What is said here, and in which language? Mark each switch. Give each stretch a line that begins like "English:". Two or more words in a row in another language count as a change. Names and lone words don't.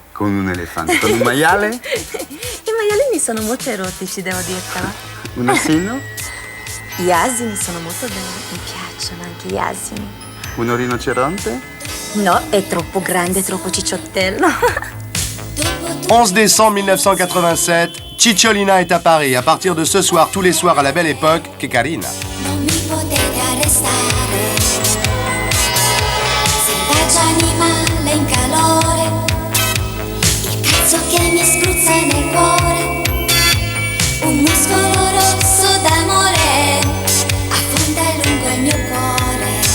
Italian: Con un elefante? Con un maiale? I maialini sono molto erotici, devo dirtelo. Un asino? Gli asini sono molto belli, mi piacciono anche gli asini. Un rinoceronte? No, è troppo grande, troppo cicciottello.
French: 11 décembre 1987, Cicciolina est à Paris. À partir de ce soir, tous les soirs à la belle époque,
Italian: che carina. Non mi potete arrestare, selvaggio animale in calore, il cazzo che mi spruzza nel cuore, un muscolo rosso d'amore, affonda lungo il mio cuore.